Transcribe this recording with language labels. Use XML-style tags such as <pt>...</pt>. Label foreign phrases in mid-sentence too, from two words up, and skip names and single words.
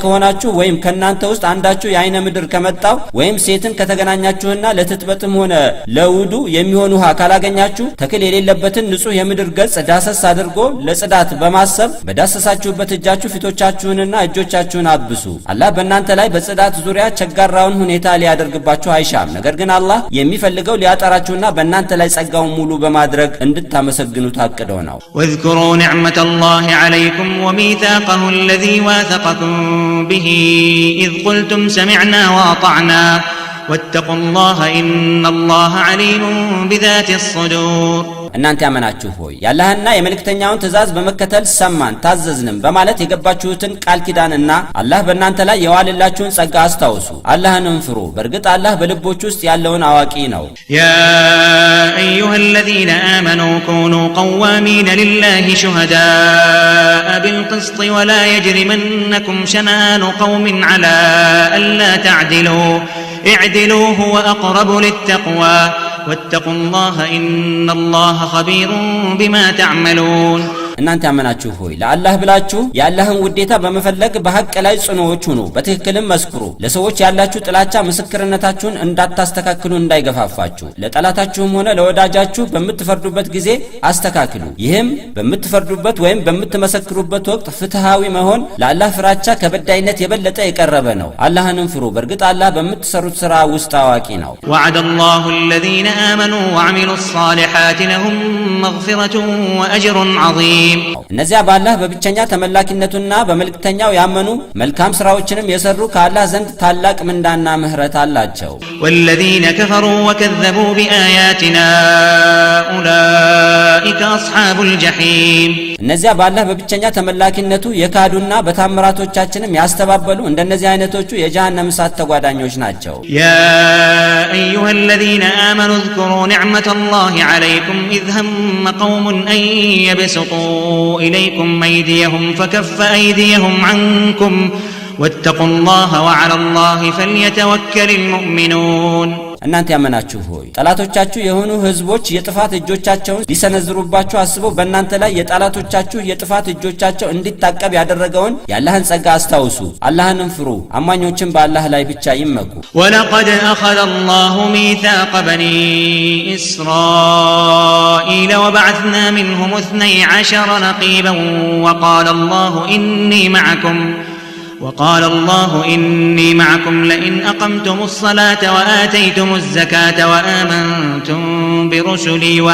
<am>ከሆናችሁ ወይም ከናንተ ውስጥ አንዳችሁ የአይነ ምድር ከመጣው ወይም ሴትን ከተገናኛችሁና ለትጥበትም ሆነ ለውዱ የሚሆን ውሃ ካላገኛችሁ ተክል የሌለበትን ንጹህ የምድር ገጽ ዳሰስ አድርጎ ለጽዳት ማሰብ በዳሰሳችሁበት እጃችሁ ፊቶቻችሁንና እጆቻችሁን አብሱ አላህ በእናንተ ላይ በጽዳት ዙሪያ ቸጋራውን ሁኔታ ሊያደርግባችሁ አይሻም ነገር ግን አላህ የሚፈልገው ሊያጠራችሁና በእናንተ ላይ ጸጋውን ሙሉ በማድረግ እንድታመሰግኑት አቅደው ነው</am> <ar>واذكروا نعمة الله عليكم وميثاقه الذي واثقكم به إذ قلتم سمعنا وأطعنا واتقوا الله إن الله عليم بذات الصدور</ar> <am>እናንተ ያመናችሁ ሆይ ያላህና የመልእክተኛውን ትእዛዝ በመከተል ሰማን ታዘዝንም በማለት የገባችሁትን ቃል ኪዳንና አላህ በእናንተ ላይ የዋለላችሁን ጸጋ አስታውሱ አላህንም ፍሩ በእርግጥ አላህ በልቦች ውስጥ ያለውን አዋቂ ነው</am> <ar>يا أيها الذين آمنوا كونوا قوامين لله شهداء بالقسط ولا يجرمنكم شنآن قوم على ألا تعدلوا اعدلوا هو أقرب للتقوى واتقوا الله إن الله خبير بما تعملون</ar> <am>እናንተ ያመናችሁ ሆይ ለአላህ ብላችሁ ያላህን ውዴታ በመፈለግ በሐቅ ላይ ጽኑዎች ሁኑ በትክክልም መስክሩ ለሰዎች ያላችሁ ጥላቻ ምስክርነታችሁን እንዳታስተካክሉ እንዳይገፋፋችሁ ለጠላታችሁም ሆነ ለወዳጃችሁ በመትፈርዱበት ጊዜ አስተካክሉ ይህም በመትፈርዱበት ወይም በመትመሰክሩበት ወቅት ፍትሃዊ መሆን ለአላህ ፍራቻ ከበዳይነት የበለጠ የቀረበ ነው አላህንም ፍሩ በእርግጥ አላህ በመትሰሩት ሥራ ውስጥ አዋቂ ነው</am> <ar>وعد الله الذين آمنوا وعملوا الصالحات لهم مغفرة وأجر عظيم عظيم</ar> <am>እነዚያ በአላህ በብቸኛ ተመላኪነቱና በመልእክተኛው ያመኑ መልካም ስራዎችንም የሰሩ ከአላህ ዘንድ ታላቅ ምንዳና ምህረት አላቸው።</am> <ar>والذين كفروا وكذبوا بآياتنا أولئك أصحاب الجحيم</ar> <am>እነዚያ በአላህ በብቸኛ ተመላኪነቱ የካዱና በታምራቶቻችንም ያስተባበሉ እንደነዚህ አይነቶቹ የጀሃነም እሳት ተጓዳኞች ናቸው።</am> <ar>يا أيها الذين آمنوا اذكروا نعمة الله عليكم إذ هم قوم أن يبسطوا إليكم أيديهم فكف أيديهم عنكم واتقوا الله وعلى الله فليتوكل المؤمنون</ar> <am>እናንተ ያመናችሁ ሆይ ጠላቶቻችሁ የሆኑ ህዝቦች የጥፋት እጆቻቸውን ሊሰነዝሩባችሁ አስበው በእናንተ ላይ የጠላቶቻችሁ የጥፋት እጆቻቸው እንዲታቀብ ያደረገውን የአላህን ጸጋ አስታውሱ። አላህንም ፍሩ። አማኞችን በአላህ ላይ ብቻ ይመኩ።</am> <ar>ولقد أخذ الله ميثاق بني إسرائيل وبعثنا منهم 12 نقيبا وقال الله إني معكم لئن أقمتم الصلاة وآتيتم الزكاة وآمنتم برسلي</ar>